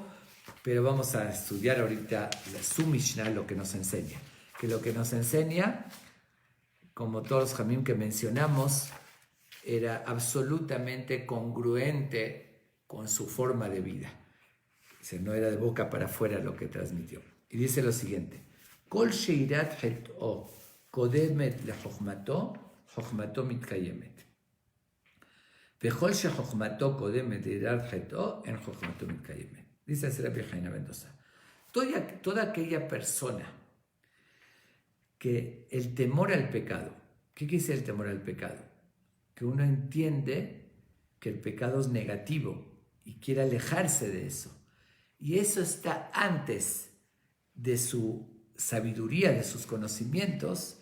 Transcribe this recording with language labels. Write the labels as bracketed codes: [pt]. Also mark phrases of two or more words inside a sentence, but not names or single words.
[es] Pero vamos a estudiar ahorita su Mishnah, lo que nos enseña. Que lo que nos enseña, como todos los Jamim que mencionamos, era absolutamente congruente con su forma de vida. No era de boca para afuera lo que transmitió. Y dice lo siguiente: [he] כל שיראת חטאו קודמת לחכמתו, חכמתו מתקיימת. וכל שחכמתו קודמת ליראת חטאו, אין חכמתו מתקיימת. [es] Dice el Rabbi Hanina ben Dosa. Toda aquella persona que el temor al pecado, ¿qué quiere decir el temor al pecado? Que uno entiende que el pecado es negativo y quiere alejarse de eso. Y eso está antes de su sabiduría, de sus conocimientos.